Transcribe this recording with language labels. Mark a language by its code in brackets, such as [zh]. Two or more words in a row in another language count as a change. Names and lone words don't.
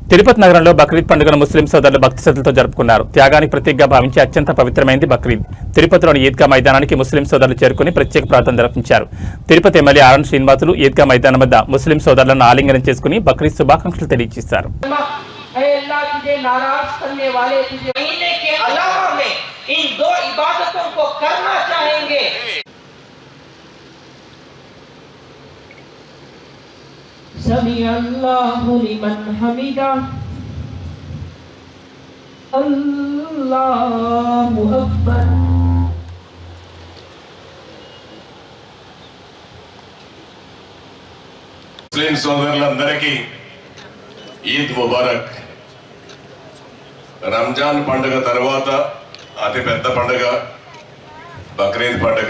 [te] తిరుపతి నగరంలో బక్రీద్ పండుగను ముస్లిం సోదరులు భక్తి శ్రద్ధలతో జరుపుకున్నారు. త్యాగానికి ప్రతీకగా భావించి అత్యంత పవిత్రమైంది బక్రీద్. తిరుపతిలోని ఈద్గా మైదానానికి ముస్లిం సోదరులు చేరుకుని ప్రత్యేక ప్రార్థన నిర్వహించారు. తిరుపతి ఎమ్మెల్యే ఆర్ఎన్ శ్రీనివాసులు ఈద్గా మైదానం వద్ద ముస్లిం సోదరులను ఆలింగనం చేసుకుని బక్రీద్ శుభాకాంక్షలు తెలియజేశారు. [ar] سمع الله لمن حمده الله أكبر [te] ముస్లిం సోదరులందరికీ [ar] عيد مبارك. [te] రంజాన్ పండుగ తర్వాత అతి పెద్ద పండుగ బక్రీద్ పండుగ.